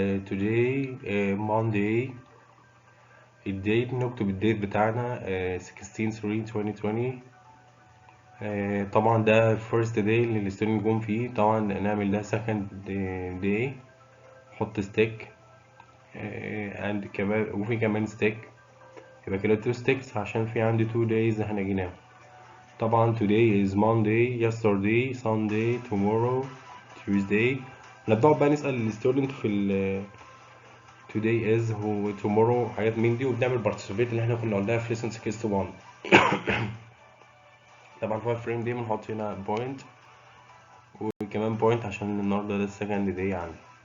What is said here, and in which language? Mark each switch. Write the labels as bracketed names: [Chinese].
[English] today Monday. الديت [Arabic] نكتب الديت بتاعنا [English] 16/3/2020. [Arabic] طبعا ده first day اللي الستودنت جم فيه. طبعا نعمل ده second day نحط ستيك and كمان وفي كمان ستيك، يبقى كده 2 sticks عشان في عندي 2 days احنا جيناهم. طبعا [English] today is Monday yesterday Sunday tomorrow Tuesday. [Arabic] نبدأ بقى نسأل الستودنت في today is و tomorrow حاجات من دي، وبنعمل participate اللي احنا كنا قلناها في lesson 61. طبعا 5 فريم دي بنحط هنا بوينت، وكمان بوينت عشان النهارده ده السكند داي عندي.